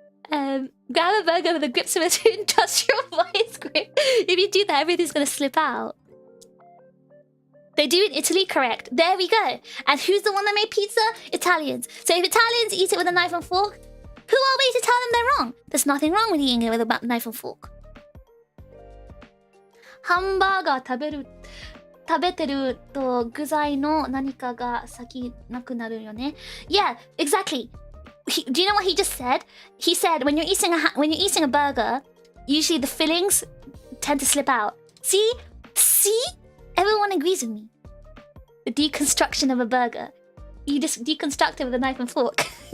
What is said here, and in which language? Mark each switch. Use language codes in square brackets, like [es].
[en] Grab a burger with a grip similar to industrial vice grip. If you do that, everything's going to slip out. They do in Italy, correct. There we go. And who's the one that made pizza? Italians. So if Italians eat it with a knife and fork, who are we to tell them they're wrong? There's nothing wrong with eating it with a knife and fork. [ja] Hamburger 食べてると具材の何かが先なくなるよね. [en] Yeah, exactly. Do you know what he just said? He said when you're eating a burger, usually the fillings tend to slip out. See? See? Everyone agrees with me. The deconstruction of a burger. You just deconstruct it with a knife and fork.